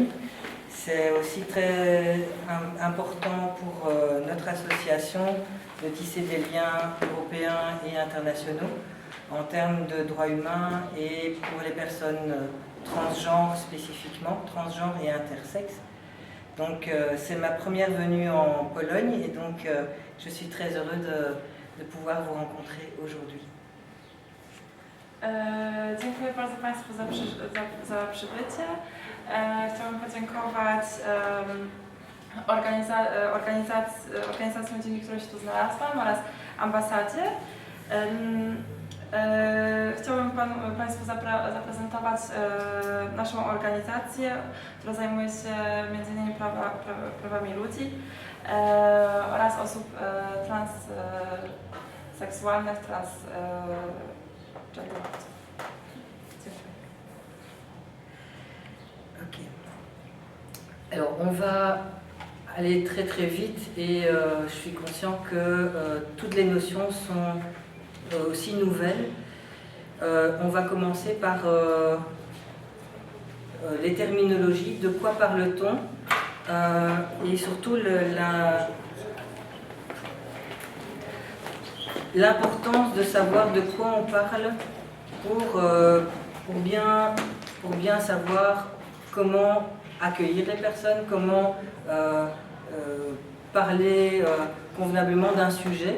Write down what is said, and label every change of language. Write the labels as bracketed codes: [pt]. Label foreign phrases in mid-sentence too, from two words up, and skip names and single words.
[fr] C'est aussi très important pour notre association de tisser des liens européens et internationaux en termes de droits humains et pour les personnes transgenres spécifiquement, transgenres et intersexes. Donc c'est ma première venue en Pologne et donc je suis très heureux de pouvoir vous rencontrer aujourd'hui. [pl] Dziękuję bardzo Państwu za przybycie. Chciałabym podziękować organizacjom, dzięki której się tu znalazłam, oraz ambasadzie. Chciałabym Państwu zaprezentować naszą organizację, która zajmuje się m.in. prawami ludzi oraz osób transseksualnych, transgenderowych. [fr] Ok. Alors on va aller très très vite et je suis conscient que toutes les notions sont aussi nouvelles. On va commencer par les terminologies, de quoi parle-t-on et surtout l'importance de savoir de quoi on parle pour bien savoir comment accueillir les personnes, comment parler convenablement d'un sujet.